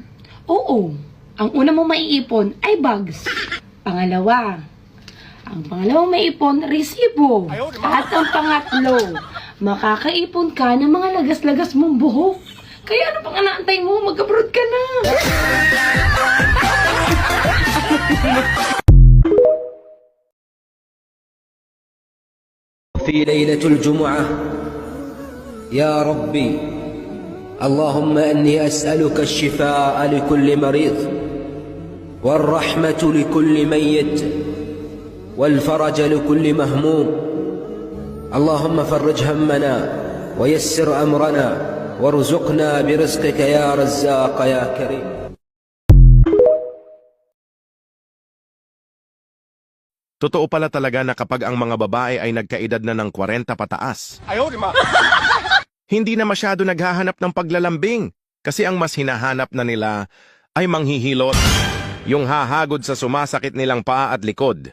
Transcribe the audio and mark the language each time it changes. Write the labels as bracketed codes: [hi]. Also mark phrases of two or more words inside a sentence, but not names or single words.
[tl] Oo, ang una mo maiipon ay bags. Pangalawa, ang pangalawang maipon, resibo. At ang pangatlo, makakaipon ka ng mga lagas-lagas mong buhok. Kaya ano pang inaantay mo? Mag-abroad ka na! [ar] في ليلة الجمعة يا ربي اللهم أني أسألك الشفاء لكل مريض والرحمة لكل ميت والفرج لكل مهموم اللهم فرج همنا ويسر أمرنا وارزقنا برزقك يا رزاق يا كريم. [tl] Totoo pala talaga na kapag ang mga babae ay nagkaedad na ng 40 pataas, hindi na masyado naghahanap ng paglalambing kasi ang mas hinahanap na nila ay manghihilot, yung hahagod sa sumasakit nilang paa at likod.